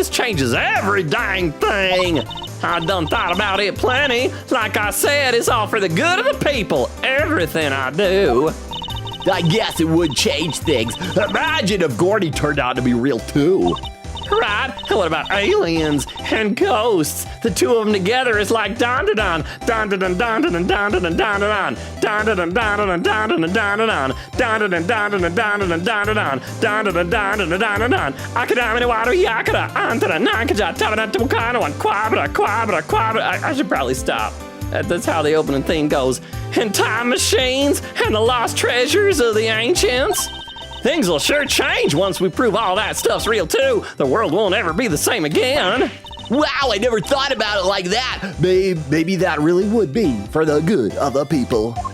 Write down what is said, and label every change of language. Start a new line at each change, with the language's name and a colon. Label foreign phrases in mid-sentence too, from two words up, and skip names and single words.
English: This changes every dang thing. I done thought about it plenty. Like I said, it's all for the good of the people. Everything I do. I guess it would change things. Imagine if Gordy turned out to be real too. Right? And what about aliens and ghosts? The two of them together is like don da don don da don don da don don da don don da don don da don don da don don da don don da don don da don don da don don don da don don da don don. Akadamini water yakada antara nankaja tabana tukano and quabra. I should probably stop. That's how the opening theme goes. And time machines and the lost treasures of the ancients. Things will sure change once we prove all that stuff's real too. The world won't ever be the same again. Wow, I never thought about it like that. Maybe that really would be for the good of the people.